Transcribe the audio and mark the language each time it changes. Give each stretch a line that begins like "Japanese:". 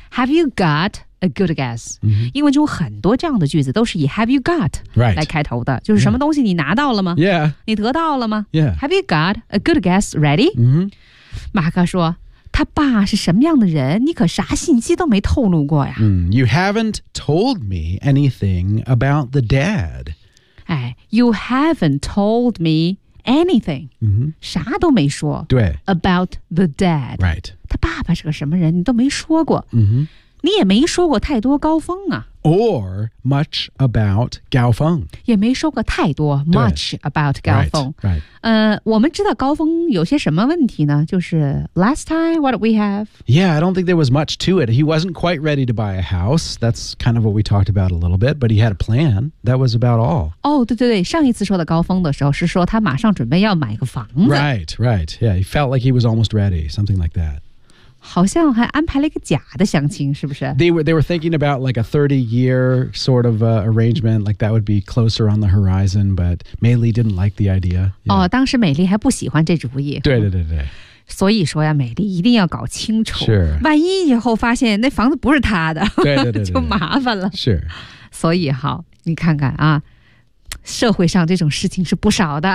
English: Have you got... A good guess.、 Mm-hmm.
Chinese: 英文中很多这样的句子都是以 have you got、
English: right.
Chinese: 来开头的。就是什么东西你拿到了吗
English: Yeah.
Chinese: 你得到了吗
English: Yeah. Have you got a good guess ready?、 Mm-hmm.
Chinese: 马克说他爸是什么样的人你可啥信息都没透露过呀。 Mm.
English: You haven't told me anything about the dad. 哎 you haven't told me anything.、 Mm-hmm.
Chinese: 啥都没说。对。
English: About the dad. Right.
Chinese: 他爸爸是个什么人你都没说过。嗯、mm-hmm. 你也没说过太多高峰啊
English: Or much about 高峰
Chinese: 也没说过太多
English: much about
Chinese: 高峰
English: right, right.
Chinese: 我们知道高峰有些什么问题呢就是
English: last time what did we have Yeah I don't think there was much to it He wasn't quite ready to buy a house That's kind of what we talked about a little bit But he had a plan That was about all
Chinese: 哦、oh, 对对对上一次说的高峰的时候是说他马上准备要买个房子
English: Right right Yeah he felt like he was almost ready Something like that
Chinese: 好像还安排了一个假的相亲，是不是
English: ？They were thinking about like a 30-year sort of arrangement, like that would be closer on the horizon. But Mei Li didn't like the idea. Yeah.
Chinese: 哦，当时美丽还不喜欢这主意。对对对对。所以说呀，美丽一定要搞清楚。是。万一以后发现那房子不是他的，对对 对，就麻烦了。是。所以好，你看看啊，社会上这种事情是不少的。